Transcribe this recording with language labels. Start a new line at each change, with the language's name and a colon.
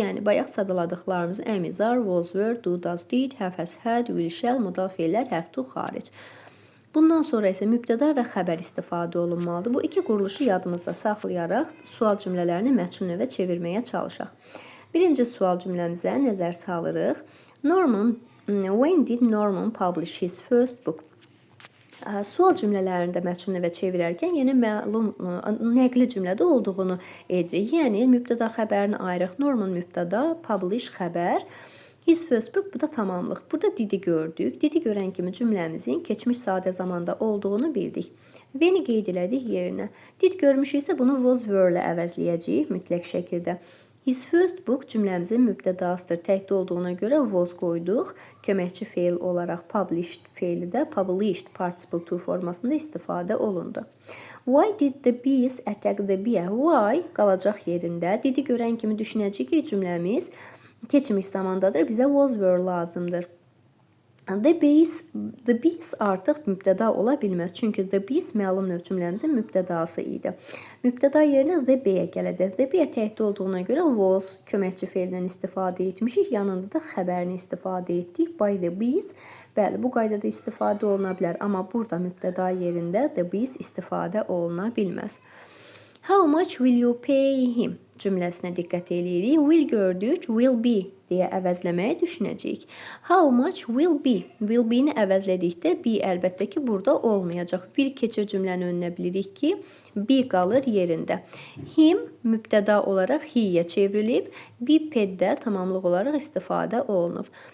Azerbaijani: Yəni, bayaq sadaladıqlarımız am, are, was, were, do, does, did, have, has, had, will, shall, modal feillər have to xaric. Bundan sonra isə mübtəda və xəbər istifadə olunmalıdır. Bu iki quruluşu yadımızda saxlayaraq sual cümlələrini məchul növə çevirməyə çalışaq. Birinci sual cümləmizə nəzər salırıq.
English: When did Norman publish his first book?
Azerbaijani: Sual cümlələrində məchul növə çevirərkən yenə məlum nəqli cümlədə olduğunu edirik. Yəni, mübtəda xəbərini ayırıq. Norman mübtəda, publish xəbər. His first book, bu da tamamlıq. Burada didi gördük. Didi görən kimi cümləmizin keçmiş sadə zamanda olduğunu bildik. When-i qeyd elədik yerinə. Did görmüşüksə bunu was were ilə əvəzləyəcəyik mütləq şəkildə. His first book cümləmizin mübtədasıdır. Təkdə olduğuna görə was qoyduq. Köməkçi feil olaraq published feili də published participle to formasında istifadə olundu.
English: Why did the bees attack the bear?
Azerbaijani: Why qalacaq yerində. Didi görən kimi düşünəcəyik ki, cümləmiz keçmiş zamandadır. Bizə was were lazımdır. The bees artıq mübtəda ola bilməz. Çünki the bees məlum növ cümləmizin mübtədası idi. Mübtəda yerinə the beyə gələcək. The beyə təkdə olduğuna görə was köməkçi feilindən istifadə etmişik. Yanında da xəbərini istifadə etdik. By the bees. Bəli, bu qaydada istifadə oluna bilər. Amma burada mübtəda yerində the bees istifadə oluna bilməz.
English: How much will you pay him?
Azerbaijani: Cümləsinə diqqət eləyirik. Will gördük, will be deyə əvəzləməyi düşünəcəyik. How much will be? Will be-ni əvəzlədikdə be əlbəttə ki, burada olmayacaq. Will keçir cümlənin önünə bilirik ki, be qalır yerində. Him mübtəda olaraq he-yə çevrilib, be paid-də tamamlıq olaraq istifadə olunub.